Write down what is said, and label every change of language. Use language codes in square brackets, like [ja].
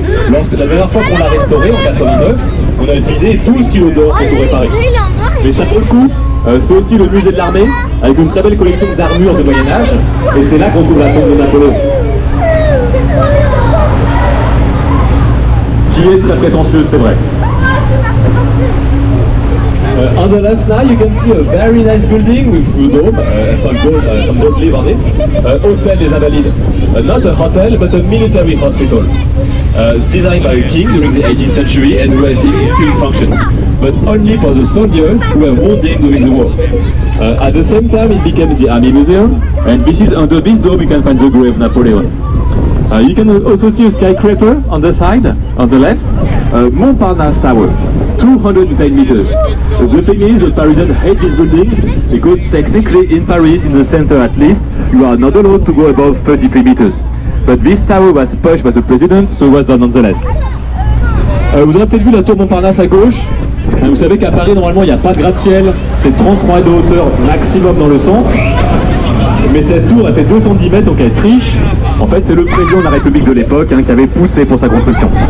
[fr] La dernière fois qu'on l'a restauré, en 89, on a utilisé 12 kilos d'or pour tout réparer. Mais ça vaut le coup, c'est aussi le musée de l'armée, avec une très belle collection d'armures de Moyen-Âge, et c'est là qu'on trouve la tombe de Napoléon. Qui est très prétentieuse, c'est vrai. [en] On the left now, you can see a very nice building with blue dome, and some don't live on it. Hôtel des Invalides. Not a hotel, but a military hospital. Designed by a king during the 18th century and who I think is still in function, but only for the soldiers who were wounded during the war. At the same time, it became the Army Museum, and this is under this dome you can find the grave of Napoleon. You can also see a skyscraper on the side, on the left, Montparnasse Tower, 210 meters. The thing is, the Parisians hate this building because technically in Paris, in the center at least, you are not allowed to go above 33 meters. But this tower was pushed by the president, so it was done nonetheless. [fr] Vous aurez peut-être vu la tour Montparnasse à gauche. Vous savez qu'à Paris, normalement, il n'y a pas de gratte-ciel. C'est 33 de hauteur maximum dans le centre. Mais cette tour, elle fait 210 mètres, donc elle triche. En fait, c'est le président de la République de l'époque qui avait poussé pour sa construction.